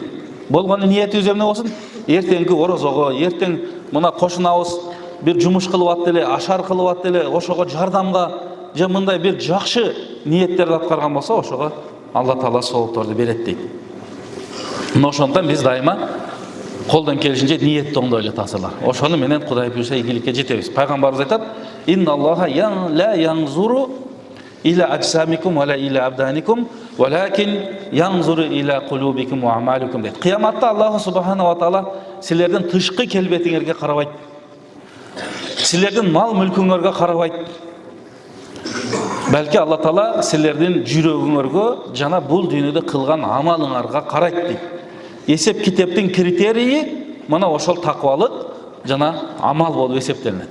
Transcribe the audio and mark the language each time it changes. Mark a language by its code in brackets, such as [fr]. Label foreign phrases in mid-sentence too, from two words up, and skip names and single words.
[ky] Болгону ниетибиз эмне болсун? Эртеңки орозого, эртең мына кошунабыз бир жумуш кылып атты эле, ашар кылып атты эле, ошого жардамга же мындай бир жакшы ниеттерди аткарган болсо, ошого Алла Таала соопторду берет дейт. Ошондон биз дайыма колдон келишинче ниетти оңдой эле тасырлар. Ошону менен Кудай буйруса ийгиликке жетебиз. Пайгамбарыбыз айтат: [ar] "إن الله لا ينظر إلى أجسامكم ولا إلى أبدانكم ولكن ينظر إلى قلوبكم وأعمالكم" дейт. [ky] Кыяматта Аллах [ar] سبحانه وتعالى [ky] силердин тышкы келбетиңерге карабайт. Силердин мал мүлкүңөргө карабайт. Белки Алла Таала силердин жүрөгүңөргө жана бул дүйнөдө кылган амалыңарга карайт дейт. Есеп китептин критерийи мына ошол таквалык жана амал болуп эсептелинет.